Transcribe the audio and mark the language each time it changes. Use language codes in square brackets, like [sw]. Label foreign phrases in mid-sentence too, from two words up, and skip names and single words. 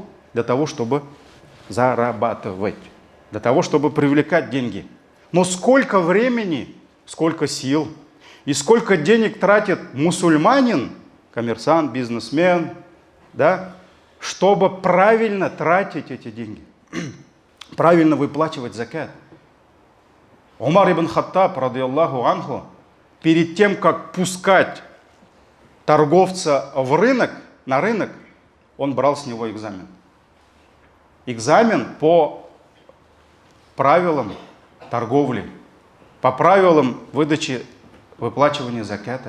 [ru] Для того, чтобы зарабатывать, для того, чтобы привлекать деньги. Но сколько времени, сколько сил и сколько денег тратит мусульманин, коммерсант, бизнесмен, да, чтобы правильно тратить эти деньги, правильно выплачивать закат. [ar] عمر بن الخطاب رضي الله عنه, [ru] перед тем, как пускать торговца на рынок, он брал с него экзамен. Экзамен по правилам торговли, по правилам выдачи, выплачивания заката.